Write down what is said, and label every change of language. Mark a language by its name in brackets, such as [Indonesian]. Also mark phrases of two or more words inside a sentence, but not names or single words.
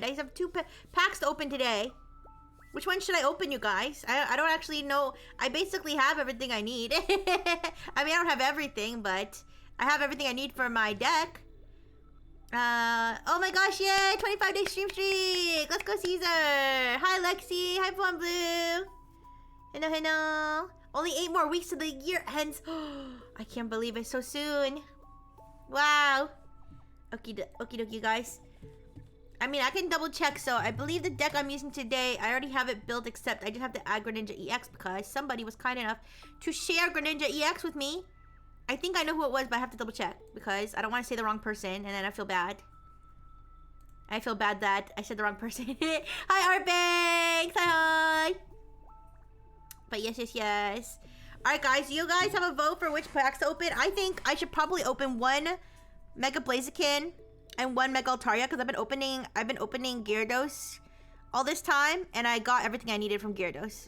[English] I have 2 packs to open today. Which one should I open, you guys? I don't actually know. I basically have everything I need. I mean, I don't have everything, but I have everything I need for my deck. Oh my gosh, yay! 25-day stream streak! Let's go, Caesar! Hi, Lexi! Hi, Blue Blue! Hello, hello! Only 8 more weeks to the year ends. I can't believe it, so soon. Wow! Okie dokie, guys. I mean, I can double check, so I believe the deck I'm using today, I already have it built, except I just have to add Greninja EX because somebody was kind enough to share Greninja EX with me. I think I know who it was, but I have to double check because I don't want to say the wrong person and then I feel bad. I feel bad that I said the wrong person. Hi, Artbanks! Hi! But yes. Alright, guys. Do you guys have a vote for which packs to open? I think I should probably open 1 Mega Blaziken and 1 Mega Altaria because I've been opening Gyarados all this time and I got everything I needed from Gyarados.